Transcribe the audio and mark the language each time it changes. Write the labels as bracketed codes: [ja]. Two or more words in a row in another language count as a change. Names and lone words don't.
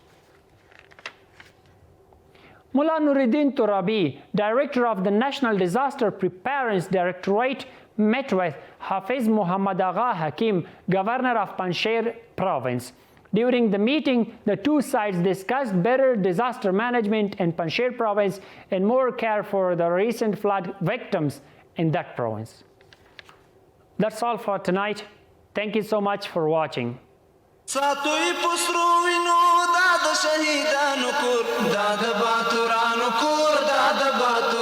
[en] Mullah Nuruddin Turabi, director of the National Disaster Preparedness Directorate, met with Hafiz Muhammad Agha Hakim, governor of Panjshir province. During the meeting, the 2 sides discussed better disaster management in Panjshir province and more care for the recent flood victims in that province. That's all for tonight. Thank you so much for watching. [ps] ساتوی پسرو وینو دا د شهیدانو کور دا د باتورانو کور دا د